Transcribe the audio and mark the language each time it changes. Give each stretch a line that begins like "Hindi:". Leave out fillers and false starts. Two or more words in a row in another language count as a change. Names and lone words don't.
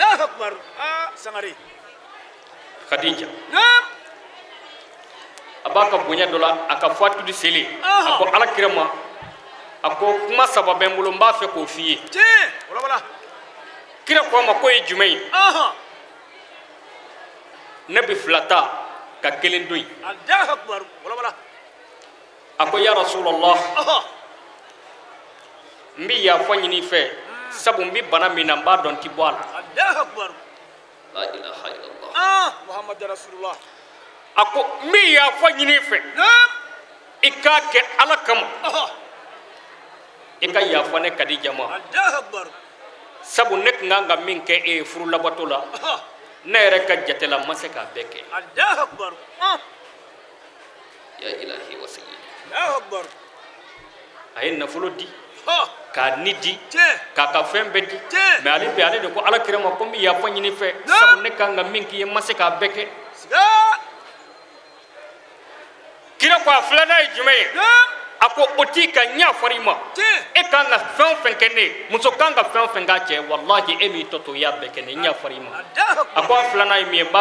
Bambara: Kadija a b'a ka bonya dɔ la a ka fatuli seli a ko ala kira ma a ko kuma saba bɛ n bolo n b'a fɛ k'o f'i ye kira ko a ma k'o ye jumɛn ye ne bɛ fila ta ka kelen to yen a ko
Arabic: يا رسول الله
Bambara: n bɛ yafa ɲini i fɛ sabu n bɛ bana min na n b'a dɔn n tɛ bɔ a la
Arabic: لا إله إلا الله محمد رسول الله
Bambara: a ko n bɛ yafa ɲini i fɛ i k'a kɛ ala kama i ka yafa ne Kadija ma sabu ne tun kan ka min kɛ e ye furu labato la ne yɛrɛ ka jate la n ma se k'a bɛɛ kɛ
Arabic: يا إلهي وسيدي
Bambara: a ye nafolo di k'a ni di k'a ka fɛn bɛɛ di mais ale bɛ ale de ko ala kira ma ko n bɛ yafa ɲini i fɛ sabu ne kan ka min k'i ye n ma se k'a bɛɛ kɛ kira ko a filanan ye jumɛn ye a ko o t'i ka ɲa fɔra i ma e kan ka fɛn o fɛn kɛ ne ye muso kan ka fɛn o fɛn k'a cɛ wallahi e m'i tɔ to i y'a bɛɛ kɛ ne ɲa fɔra i ma a ko a filanan ye min ye n b'a